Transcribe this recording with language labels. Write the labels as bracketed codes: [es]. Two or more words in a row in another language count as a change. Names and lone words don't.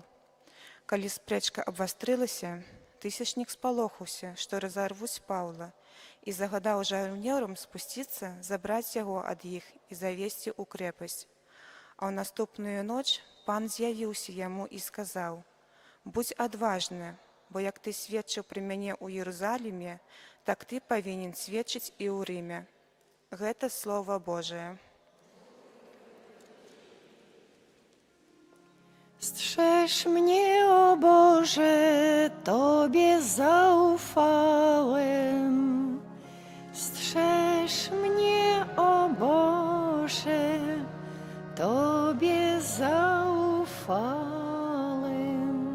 [be] Калі спрэчка абвастрылася, тысячнік спалохаўся, што разарвуць Паўла, і загадаў жаўнерам спусціцца, забраць яго ад іх і завесці ў крэпасць. А ў наступную ноч пан з'явіўся яму і сказаў: «Будзь адважны, бо як ты сведчыў пры мяне ў Єрусаліме, так ты павінен сведчыць і ў Рыме». Гэта Слова Божае. [pl] Strzeż mnie, o Boże, Tobie zaufałem. Strzeż mnie, o Boże, Tobie zaufałem.